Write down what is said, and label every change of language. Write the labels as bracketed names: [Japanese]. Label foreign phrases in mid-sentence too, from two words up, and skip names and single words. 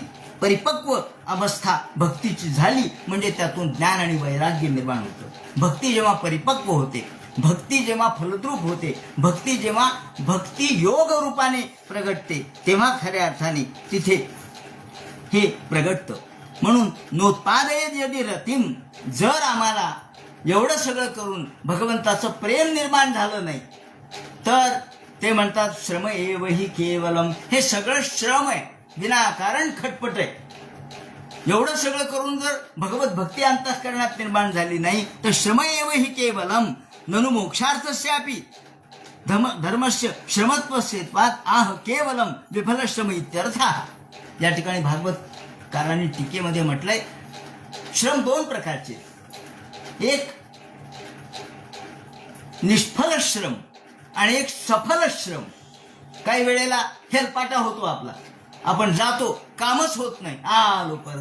[Marathi] परिपक्व अवस्था भक्तीची झाली म्हणजे त्यातून ज्ञान आणि वैराग्य निर्माण होतं. भक्ती जेव्हा परिपक्व होते, भक्ती जेव्हा फलद्रूप होते, भक्ती जेव्हा भक्ती योग रूपाने प्रगटते, तेव्हा खऱ्या अर्थाने तिथे हे प्रगटतं. [Sanskrit] म्हणून नोत्पादयेत यदि रतिम, [Marathi] जर आम्हाला एवढं सगळं करून भगवंताचं प्रेम निर्माण झालं नाही तर ते म्हणतात [Sanskrit] श्रम एव हि केवलम. [Marathi] हे सगळं श्रम आहे, विनाकारण खटपट आहे. एवढं सगळं करून जर भगवत भक्ती अंतःकरणात निर्माण झाली नाही तर [Sanskrit] श्रम एव हि केवलम ननु मोक्षार्थस्यापि धर्मस्य श्रमत्वस्येत्वात् आह केवलम विफल श्रम इत्यर्थ. [Marathi] या ठिकाणी भागवतकारांनी टीकेमध्ये म्हटलंय श्रम दोन प्रकारचे. एक निष्फल श्रम आणि एक सफल श्रम. काही वेळेला हेलपाटा होतो आपला, आपण जातो, कामच होत नाही, आलो परत.